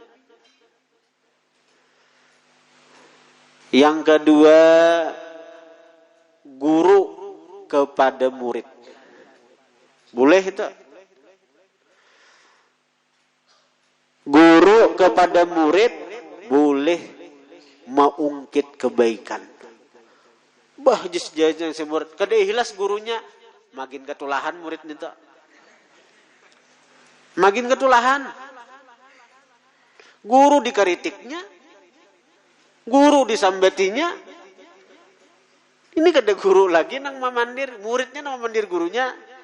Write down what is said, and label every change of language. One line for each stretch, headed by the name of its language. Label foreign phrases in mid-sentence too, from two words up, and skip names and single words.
Indonesian: Yang kedua, guru kepada murid. Boleh itu. Guru kepada murid boleh mengungkit kebaikan.
Banjar: Bah, jajan si murid. Kada ikhlas gurunya, makin ketulahan murid itu. Makin ketulahan. Guru dikritiknya, guru disambatinya. Ini kada guru lagi nang memandir, muridnya nang memandir gurunya.